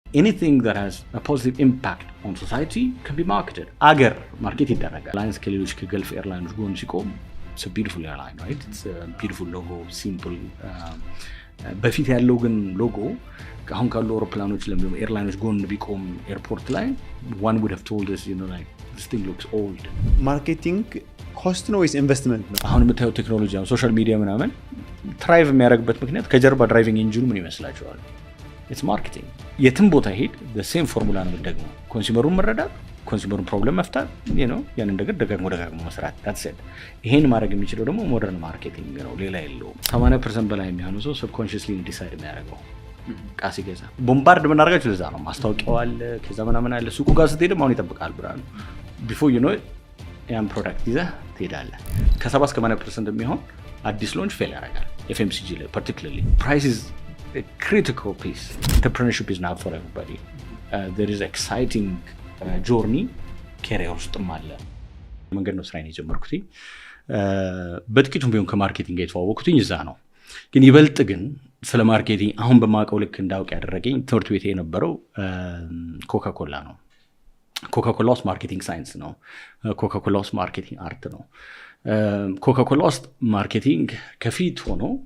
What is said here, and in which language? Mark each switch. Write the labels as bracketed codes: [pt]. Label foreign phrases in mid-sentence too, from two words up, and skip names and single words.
[en] anything that has a positive impact on society can be marketed. [am] Agar market ይደረጋል lines ከሌሎች ከገልፍ ኤርላይንስ ጎን ሲቆም [en] it's a beautiful airline, right? It's a beautiful logo, simple. [am] በፊት ያለው ግን ሎጎ አሁን ካሉ አውሮፕላኖች ለምን ኤርላይኖች ጎን ቢቆም ኤርፖርት ላይ [en] one would have told us, you know, like this thing looks old. Marketing cost [am] ነው ወይስ ኢንቨስትመንት ነው? አሁን የምታየው ቴክኖሎጂ አሁን [en] social media [am] ምናምን ትራይቭ የሚያደርግበት ምክንያት ከጀርባ [en] driving engine [am] ምን ይመስላችኋል? [en] It's marketing። [am] የትም ቦታ ሄድ [en] the same formula [am] ነው ደግሞ ኮንሱመሩን መረዳት፣ ኮንሱመሩን ፕሮብለም መፍታት፣ [en] you know [am] ያን ነገር ደጋግሞ መስራት። [en] that's it። [am] ይሄን ማድረግ የሚችለው ደግሞ [en] modern marketing [am] ነው፣ ሌላ የለውም። 80% በላይ የሚሆኑ ሰው [en] subconsciously decide [am] የሚያደርገው ቃሲ ገዛ ቦምባርድ ምናደርጋችሁ ለዛ ነው። ማስታወቂያው አለ፣ ከዛ ምናምን አለ። ሱቁ ጋር ስትሄድም አሁን ይጠብቃል ብራንዱ [en] before you know it [am] ያን ፕሮዳክት ይዘህ ትሄዳለህ። ከ70-80% የሚሆን አዲስ [en] launch fail [am] ያደርጋል FMCG ላይ particularly. [en] Price is a critical piece. Entrepreneurship is not for everybody. There is exciting journey career [am] ውስጥም አለ። መንገድ ነው ስራዬን የጀመርኩት። በጥቂቱም ቢሆን ከማርኬቲንግ ጋር የተዋወቅኩትኝ እዛ ነው። ግን ይበልጥ ግን ስለ ማርኬቲንግ አሁን በማውቀው ልክ እንዳውቅ ያደረገኝ ትምህርት ቤት የነበረው ኮካኮላ ነው። ኮካኮላ ውስጥ [en] marketing science [am] ነው። ኮካኮላ ውስጥ [en] marketing art [am] ነው። ኮካኮላ ውስጥ ማርኬቲንግ ከፊት ሆኖ